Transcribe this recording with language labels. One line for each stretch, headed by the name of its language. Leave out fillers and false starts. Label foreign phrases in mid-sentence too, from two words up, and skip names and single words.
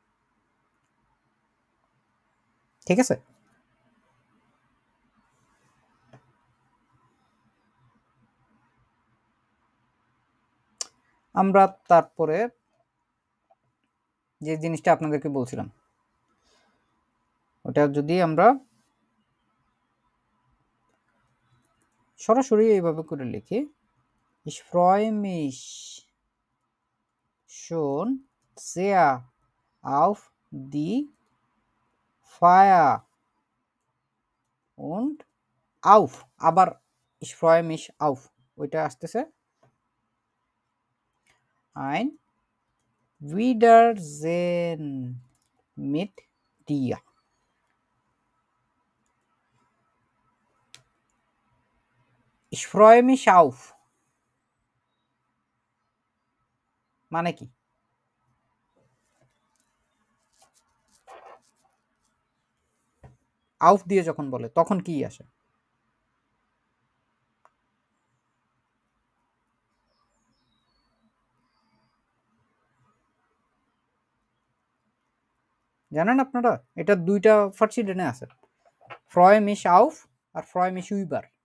Bangla: ঠিক আছে, আমরা তারপরে যে জিনিসটা আপনাদেরকে বলছিলাম ওটা যদি আমরা সরাসরি এইভাবে করে লিখি,
German: ich freue mich schon sehr auf die Feier und auf, আবার ich freue mich auf
Bangla: ওইটা আসতেছে
German: ein Wiedersehen mit dir। Ich freue mich auf
Bangla: মানে কি? আউফ দিয়ে যখন বলে তখন কি আসে? জানেন আপনারা এটা দুইটা ফার্সিডেনে আছে,
German: freu mich auf
Bangla: আর
German: freu mich über.